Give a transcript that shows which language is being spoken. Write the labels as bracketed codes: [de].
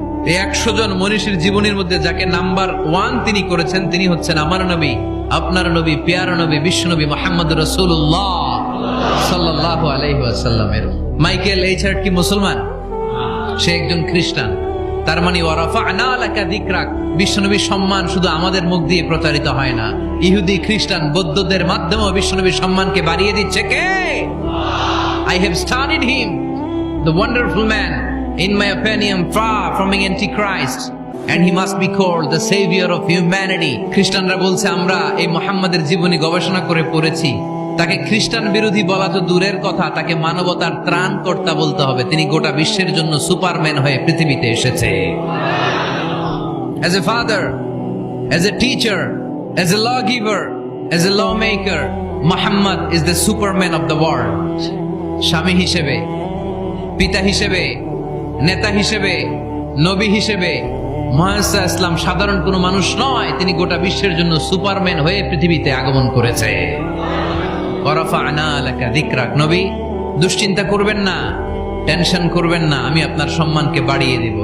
[bn] এই 100 জন মনীষীর জীবনীর মধ্যে যাকে নাম্বার 1 তিনি করেছেন, তিনি হচ্ছেন আমার নবী, আপনার নবী, প্যারা নবী, বিশ্বনবী মুহাম্মদ রাসূলুল্লাহ সাল্লাল্লাহু আলাইহি ওয়াসাল্লামের। মাইকেল এইচ হার্ট কি মুসলমান? সে একজন খ্রিস্টান। তার মানে [ar] ওয়া রাফা'না লাকা যিকরাক, [bn] বিশ্বনবীর সম্মান শুধু আমাদের মুখ দিয়ে প্রচারিত হয় না, ইহুদি, খ্রিস্টান, বৌদ্ধদের মাধ্যমেও বিশ্বনবীর সম্মানকে বাড়িয়ে দিচ্ছে কে? [en] I have studied him, the wonderful man, in my opinion, far from being antichrist, and he must be called the savior of humanity. [bn] খ্রিস্টানরা বলছে আমরা এই মুহাম্মাদের জীবনী গবেষণা করে পড়েছি, তাকে খ্রিস্টান বিরোধী বলা তো দূরের কথা, তাকে মানবতার ত্রাণকর্তা বলতে হবে। তিনি গোটা বিশ্বের জন্য সুপারম্যান হয়ে পৃথিবীতে এসেছে। [en] As a father, as a teacher, as a lawgiver, as a lawmaker, Muhammad is the superman of the world. [bn] স্বামী হিসেবে, পিতা হিসেবে, নেতা হিসেবে, নবী হিসেবে মুহাম্মদ ইসলাম সাধারণ কোনো মানুষ নয়, তিনি গোটা বিশ্বের জন্য সুপারম্যান হয়ে পৃথিবীতে আগমন করেছে। [ar] ওয়ারাফা'না লাকা যিকরাক। [bn] নবী, দুশ্চিন্তা করবেন না, টেনশন করবেন না, আমি আপনার সম্মানকে বাড়িয়ে দিব।